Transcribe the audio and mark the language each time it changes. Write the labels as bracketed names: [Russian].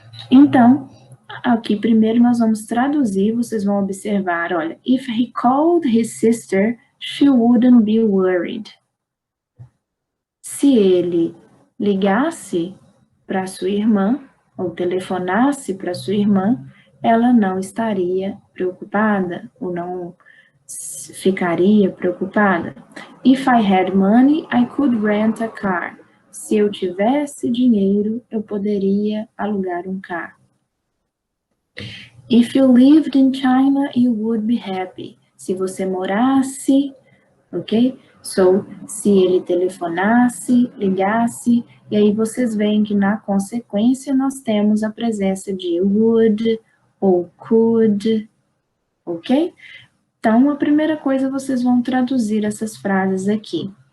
[Portuguese] Então, aqui primeiro nós vamos traduzir, vocês vão observar, olha, [English] if he called his sister, she wouldn't be worried. [Portuguese] Se ele ligasse para sua irmã, ou telefonasse para sua irmã, ela não estaria preocupada, ou não ficaria preocupada. [English] If I had money, I could rent a car. [Portuguese] Se eu tivesse dinheiro, eu poderia alugar um carro. [English] If you lived in China, you would be happy. [Portuguese] Se você morasse ok? So, se ele telefonasse, ligasse, e aí vocês veem que na consequência nós temos a presença de would ou could, ok? Então, a primeira coisa, vocês vão traduzir essas frases aqui.